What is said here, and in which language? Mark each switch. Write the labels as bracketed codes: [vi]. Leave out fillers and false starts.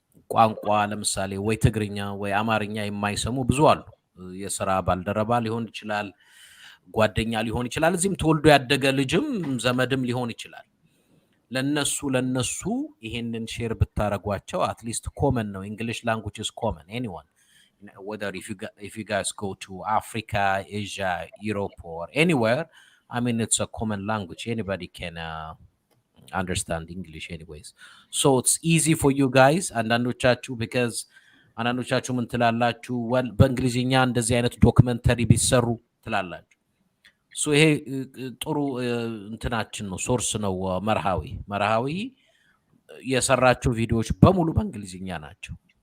[am] ቋንቋ ለምሳሌ ወይ ትግርኛ ወይ አማርኛ የማይሰሙ ብዙ አሉ። የስራ ባልደረባ ሊሆን ይችላል፣ ጓደኛ ሊሆን ይችላል፣ እዚህም ተወልዶ ያደገ ልጅም ዘመድም ሊሆን ይችላል። ለነሱ ይሄንን ሼር ብታረጓቸው አትሊስት ኮመን ነው። [en] እንግሊሽ ላንጉጅ ኢዝ ኮመን ኤኒዋን whether if you guys go to Africa, Asia, Europe or anywhere, I mean it's a common language. Anybody can understand English anyways. So it's easy for you guys. [am] አንዳንዶቻችሁ because አንዳንዶቻችሁ ምን ትላላችሁ? በእንግሊዝኛ እንደዚህ አይነት ዶክመንተሪ ቢሰሩ ትላላችሁ። ሶ ይሄ ጥሩ እንትናችን ነው፣ ሶርስ ነው። መርሃዊ የሰራቸው ቪዲዮዎች በሙሉ በእንግሊዝኛ ናቸው።